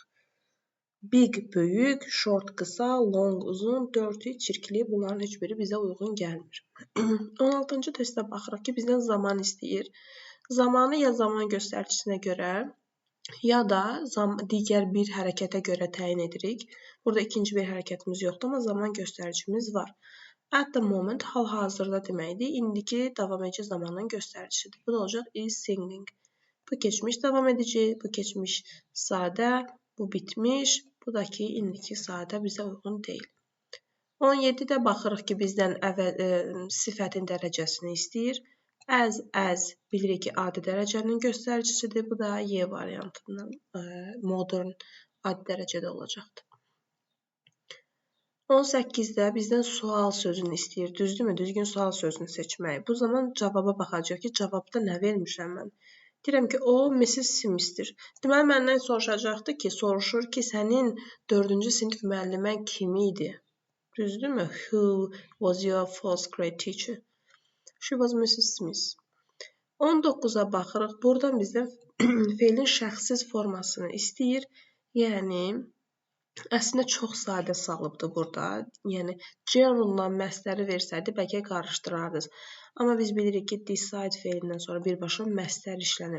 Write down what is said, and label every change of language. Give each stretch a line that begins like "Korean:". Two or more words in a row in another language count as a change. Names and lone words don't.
Azerbaijani: Big böyük, short qısa, long uzun, dirty çirkli, bunların heç biri bizə uyğun gəlmir. 16-cı testə baxırıq ki, bizdən zaman istəyir. Zamanı ya zaman göstəricisinə görə, ya da digər bir hərəkətə görə təyin edirik. Burada ikinci bir hərəkətimiz yoxdur, amma zaman göstəricimiz var.
English: At the moment
Azerbaijani: hal-hazırda deməkdir. İndiki davam edici zamanın göstəricisidir. Bu da olacaq
English: is singing.
Azerbaijani: Bu keçmiş davam edici, bu keçmiş sadə, bu bitmiş, bu da ki, indiki sadə bizə uyğun deyil. 17-də baxırıq ki, bizdən sifətin dərəcəsini istəyir. As bilirik ki, adi dərəcənin göstəricisidir. Bu da Y variantından modern adi dərəcədə olacaqdır. 18-də bizdən sual sözünü istəyir. Düzdürmü? Düzgün sual sözünü seçmək. Bu zaman cavaba baxacaq ki, cavabda nə vermişəm mən? Deyirəm ki, o Mrs. Smith'dir. Deməli, məndən soruşacaqdır ki, soruşur ki, sənin 4-cü sinif müəllimən kim idi? Düzdürmü?
English: Who was your fourth grade teacher? She was Mrs. Smith. 19-a baxırıq.
Azerbaijani: Buradan bizdən feilin şəxssiz formasını istəyir. Yəni, əslində çox sadə salıbdır burada. Yəni, gerunla məstəri versəydi, bəlkə qarışdırardınız. Amma biz bilirik ki, decide feilindən sonra birbaşa məstər işlənir.